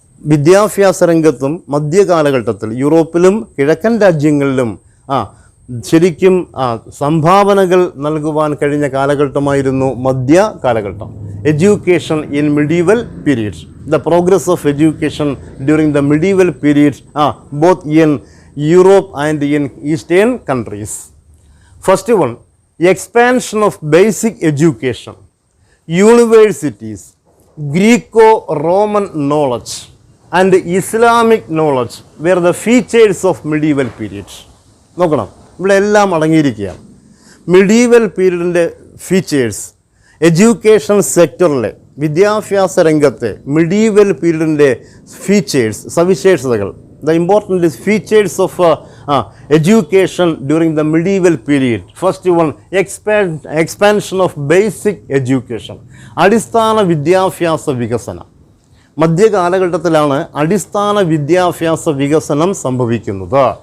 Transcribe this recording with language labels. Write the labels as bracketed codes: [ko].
[ml] വിദ്യാഭ്യാസ രംഗത്തും മധ്യകാലഘട്ടത്തിൽ യൂറോപ്പിലും കിഴക്കൻ രാജ്യങ്ങളിലും ശരിക്കും സംഭാവനകൾ നൽകുവാൻ കഴിഞ്ഞ കാലഘട്ടമായിരുന്നു മധ്യ കാലഘട്ടം. [en] Education in medieval period, the progress of education during the medieval period both in Europe and in eastern countries. First one, expansion of basic education, universities, Greco-Roman knowledge and Islamic knowledge were the features of medieval period. [ml] നോക്കണം, ഇവിടെ എല്ലാം അടങ്ങിയിരിക്കുകയാണ്. Medieval പീരീഡിൻ്റെ features, education സെക്ടറിലെ വിദ്യാഭ്യാസ രംഗത്തെ medieval പീരീഡിൻ്റെ features, സവിശേഷതകൾ, [en] the important features of education during the medieval period. First one, expansion of basic education, [ml] അടിസ്ഥാന വിദ്യാഭ്യാസ വികസനം. മധ്യകാലഘട്ടത്തിലാണ് അടിസ്ഥാന വിദ്യാഭ്യാസ വികസനം സംഭവിക്കുന്നത്.